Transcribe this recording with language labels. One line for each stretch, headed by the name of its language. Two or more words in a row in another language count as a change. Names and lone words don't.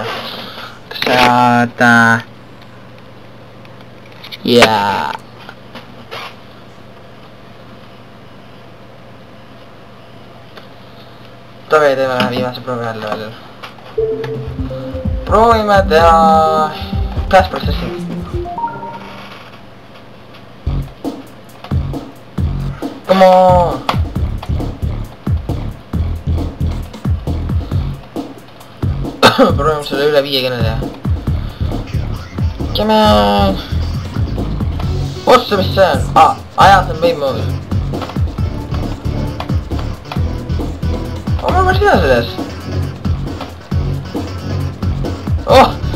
Estonian: Saada. Jaa. Tovi teeme viimase proovi jälle veel. Proovime teha
English: class processing. Come on!
Estonian: Proovime selle üle 50 teha.
English: Come on!
Estonian: Otsa, mis see on? Aja, see on
English: wave mode.
Estonian: Ma päris hea selles. Oh!